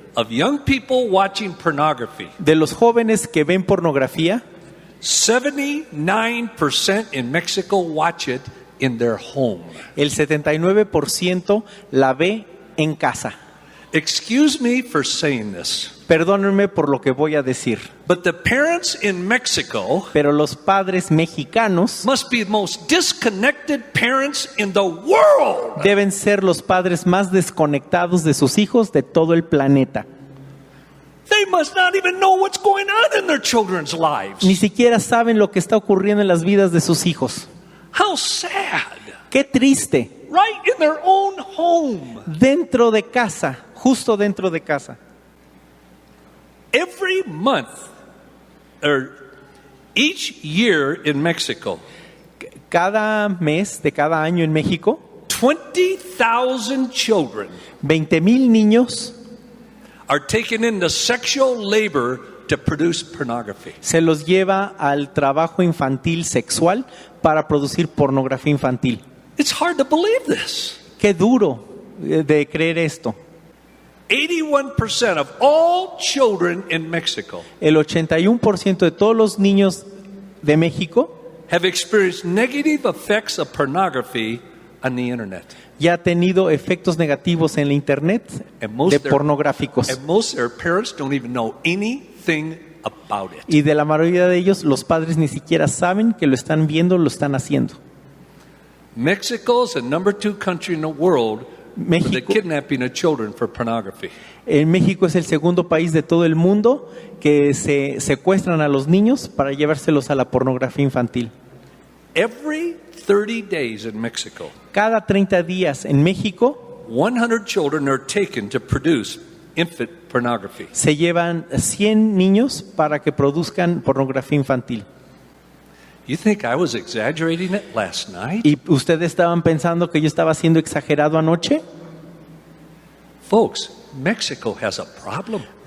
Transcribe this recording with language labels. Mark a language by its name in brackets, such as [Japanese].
[English] Of young people watching pornography, [Spanish] De los jóvenes que ven pornografía, [English] 79% in Mexico watch it in their home. [Spanish] el 79% la ve en casa. [English] Excuse me for saying this, [Spanish] Perdónenme por lo que voy a decir, [English] but the parents in Mexico [Spanish] pero los padres mexicanos [English] must be the most disconnected parents in the world. [Spanish] deben ser los padres más desconectados de sus hijos de todo el planeta. [English] They must not even know what's going on in their children's lives. [Spanish] Ni siquiera saben lo que está ocurriendo en las vidas de sus hijos. [English] How sad. [Spanish] ¡Qué triste! [English] Right in their own home. [Spanish] Dentro de casa, justo dentro de casa. [English] Every month, or each year in Mexico, [Spanish] Cada mes de cada año en México, [English] 20,000 children [Spanish] 20,000 niños [English] are taken into sexual labor to produce pornography. [Spanish] Se los lleva al trabajo infantil sexual para producir pornografía infantil. [English] It's hard to believe this. [Spanish] Qué duro de creer esto. [English] 81% of all children in Mexico [Spanish] El 81% de todos los niños de México [English] have experienced negative effects of pornography on the internet. [Spanish] ya ha tenido efectos negativos en la internet [English] And most [Spanish] de [English] of their- [Spanish] pornográficos. [English] And most of their parents don't even know anything about it. [Spanish] Y de la mayoría de ellos, los padres ni siquiera saben que lo están viendo, lo están haciendo. [English] Mexico is the number 2 country in the world for the [Spanish] México, [English] kidnapping of children for pornography. [Spanish] en México es el segundo país de todo el mundo que se secuestran a los niños para llevárselos a la pornografía infantil. [English] Every 30 days in Mexico, [Spanish] Cada 30 días en México [English] 100 children are taken to produce infant pornography. [Spanish] se llevan 100 niños para que produzcan pornografía infantil. [English] You think I was exaggerating it last night? [Spanish] ¿Y ustedes estaban pensando que yo estaba siendo exagerado anoche? [English] Folks, Mexico has a problem.